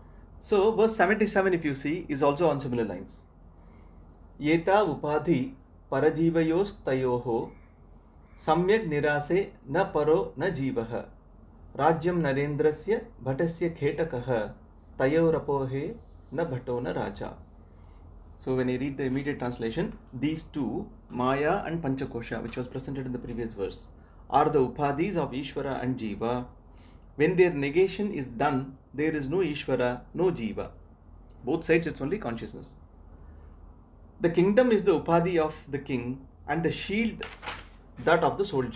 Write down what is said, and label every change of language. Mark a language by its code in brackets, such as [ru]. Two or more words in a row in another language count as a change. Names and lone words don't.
[en] So verse 77, if you see, is also on similar lines. [sa] Yeta upadhi parajivayos tayoho samyak nirase na paro na jivaha rajyam narendrasya bhatasya khetakaha tayorapohe na bhato na raja. [en] So when I read the immediate translation, these two, Maya and Panchakosha, which was presented in the previous verse, are the upadhis of Ishvara and Jiva. When their negation is done, there is no Ishvara, no Jiva. Both sides, it's only consciousness. The kingdom is the upadhi of the king and the shield that of the soldier.